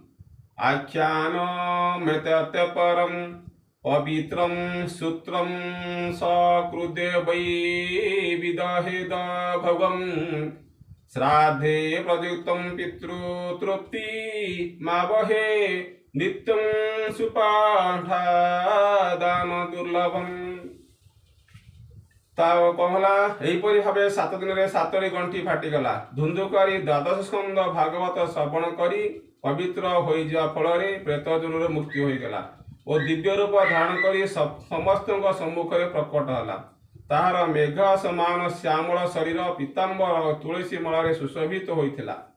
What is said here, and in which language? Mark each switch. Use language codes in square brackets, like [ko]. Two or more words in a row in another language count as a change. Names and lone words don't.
[sa] आख्यानमेतत् परं पवित्रं सूत्रं सकृदे वै विदहेद भवम् श्राद्धे प्रयुक्तं पितृतृप्ति मावहे नित्यं सुपाठादान दुर्लभम्। [or] ତା କହିଲା ଏହିପରି ଭାବେ 7 ଦିନରେ 7ଟି ଗଣ୍ଠି ଫାଟିଗଲା। ଧୁନ୍ଧୁକାରୀ ଦ୍ୱାଦଶ ସ୍କନ୍ଧ ଭାଗବତ ଶ୍ରବଣ କରି ପବିତ୍ର ହୋଇଯିବା ଫଳରେ ପ୍ରେତ ଜନ୍ମରୁ ମୁକ୍ତି ହୋଇଗଲା ଓ ଦିବ୍ୟ ରୂପ ଧାରଣ କରି ସମସ୍ତଙ୍କ ସମ୍ମୁଖରେ ପ୍ରକଟ ହେଲା। ତାହାର ମେଘ ସମାନ ଶ୍ୟାମଳ ଶରୀର ପୀତାମ୍ବର ଓ ତୁଳସୀ ମଳାରେ ସୁଶୋଭିତ ହୋଇଥିଲା।